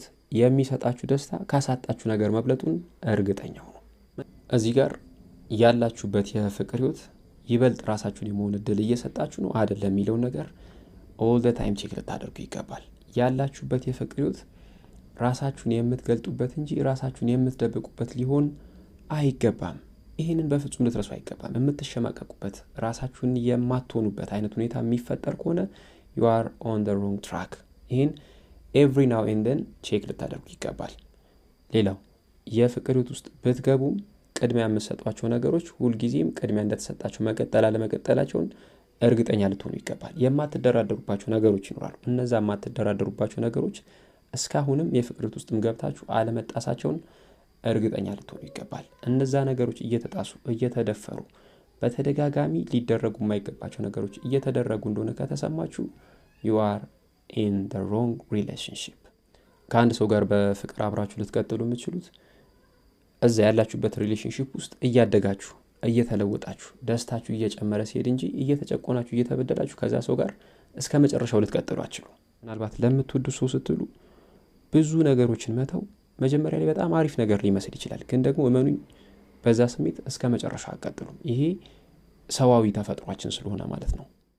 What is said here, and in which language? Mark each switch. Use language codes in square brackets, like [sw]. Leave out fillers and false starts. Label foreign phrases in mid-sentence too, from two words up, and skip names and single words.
[am] የሚሰጣችሁ ደስታ ካሳጣችሁ ነገር መብለጡን እርግጠኛ ሁኑ። እዚህ ጋር ያላችሁበት የፍቅር ህይወት ይበልጥ ራሳችሁን የመሆን እድል እየሰጣችሁ ነው አይደለም የሚለውን ነገር [en] all the time [am] ቼክ ልታደርጉ ይገባል። ያላችሁበት የፍቅር ህይወት ራሳችሁን የምትገልጡበት እንጂ ራሳችሁን የምትደብቁበት ሊሆን አይገባም። ይህንን በፍጹም ልትረሱ አይገባም። የምትሸማቀቁበት ራሳችሁን የማትሆኑበት አይነት ሁኔታ የሚፈጠር ከሆነ [en] you are on the wrong track። [am] ይህን [en] every now and then [am] ቼክ ልታደርጉ ይገባል። ሌላው የፍቅር ህይወት ውስጥ ብትገቡም ቅድሚያ የምትሰጧቸው ነገሮች ሁልጊዜም ቅድሚያ እንደተሰጣቸው መቀጠል አለመቀጠላቸውን እርግጠኛ ልትሆኑ ይገባል። የማትደራደሩባቸው ነገሮች ይኖራሉ። እነዛ የማትደራደሩባቸው ነገሮች እስካሁንም የፍቅር ህይወት ውስጥም ገብታችሁ አለመጣሳቸውን እርግጠኛ ልትሆኑ ይገባል። እነዛ ነገሮች እየተጣሱ እየተደፈሩ በተደጋጋሚ ሊደረጉ የማይገባቸው ነገሮች እየተደረጉ እንደሆነ ከተሰማችሁ [en] you are in the wrong relationship። [am] ከአንድ ሰው ጋር በፍቅር አብራችሁ ልትቀጥሉ የምትችሉት እዛ ያላችሁበት ሪሌሽንሺፕ ውስጥ እያደጋችሁ እየተለወጣችሁ ደስታችሁ እየጨመረ ሲሄድ እንጂ እየተጨቆናችሁ እየተበደላችሁ ከዛ ሰው ጋር እስከ መጨረሻው ልትቀጥሉ አትችሉ። ምናልባት ለምትወዱ ሰው ስትሉ ብዙ ነገሮችን መተው መጀመሪያ ላይ በጣም አሪፍ ነገር ሊመስል ይችላል። ግን ደግሞ እመኑኝ በዛ ስሜት እስከ መጨረሻው አትቀጥሉም። ይሄ ሰዋዊ ተፈጥሯችን ስለሆነ ማለት ነው።